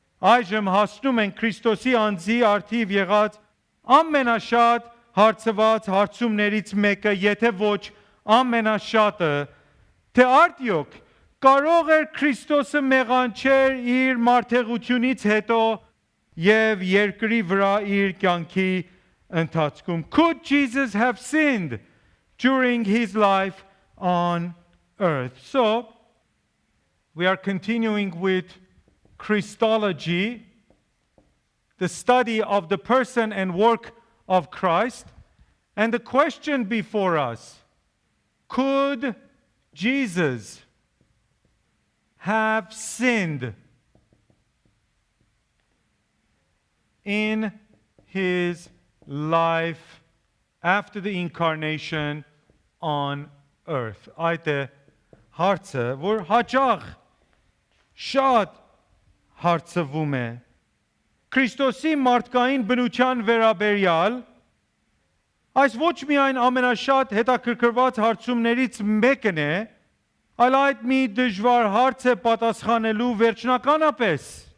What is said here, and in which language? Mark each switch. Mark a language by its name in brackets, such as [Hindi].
[Armenian] այժմ հասնում են Քրիստոսի անձի արդիվ եղած ամենաշատ հարցված հարցումներից մեկը, եթե ոչ ամենաշատը, թե արդյոք կարող էր Քրիստոսը մեղանչել իր մարդեղությունից հետո եւ երկրի վրա իր կյանքի ընթացքում։ [English] Could Jesus have sinned during his life on earth? So, we are continuing with Christology, the study of the person and work of Christ. And the question before us, could Jesus have sinned in his life after the incarnation on earth? [Armenian] Այդ է հարցը, որ հաճախ շատ հարցվում է։ Քրիստոսի մարդկային բնության վերաբերյալ այս ոչ միայն ամենաշատ հետաքրքրված հարցումներից մեկն է, այլ այդ մի դժվար հարց է պատասխանելու վերջնականապես։